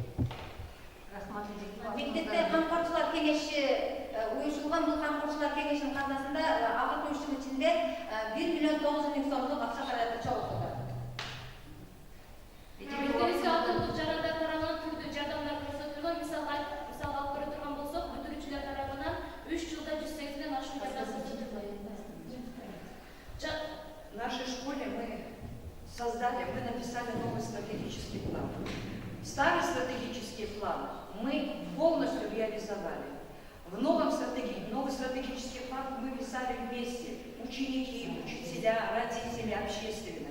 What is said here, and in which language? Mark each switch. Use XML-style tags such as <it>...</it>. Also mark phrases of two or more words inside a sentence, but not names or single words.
<ky>Мектепте камкорчулар кеңеши уюштурулган, бул камкорчулар кеңешинин казынасында акыркы 3 жыл ичинде 1 миллион 900 миң сомдук акча каражаты чогултулду. Мектепибизге алтындык жарандар тарабынан түрдүү жардамдар көрсөтүлгөн. Мисалга алып көрө турган болсок, бүтүрүүчүлөр тарабынан 3 жылда 108ден ашуун жардам көрсөтүлдү.</ky> <ru>В нашей школе мы написали новый стратегический план. Старый стратегический план мы полностью реализовали. В новый стратегический план мы писали вместе, ученики, учителя, родители, общественность.</ru>